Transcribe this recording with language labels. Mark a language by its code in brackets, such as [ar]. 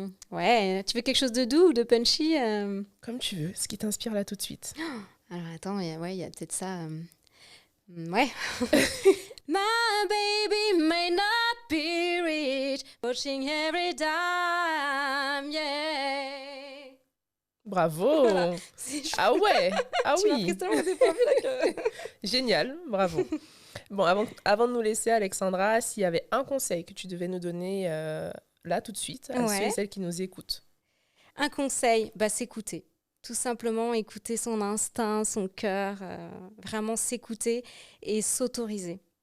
[fr] Ouais, tu veux quelque chose de doux ou de punchy? Comme tu veux, ce qui t'inspire là tout de suite. Alors attends, il y a peut-être ça. Ouais. [en] My baby may not be rich, watching every dime, yeah. [fr] Bravo. Voilà. Ah ouais. Ah Tu m'as oui. pris tellement au dépourvu, là, que- Génial, bravo. Bon, avant de nous laisser, Alexandra, s'il y avait un conseil que tu devais nous donner là tout de suite à Ouais. ceux et celles qui nous écoutent. Un conseil, bah, s'écouter. Tout simplement écouter son instinct, son cœur, vraiment s'écouter et s'autoriser.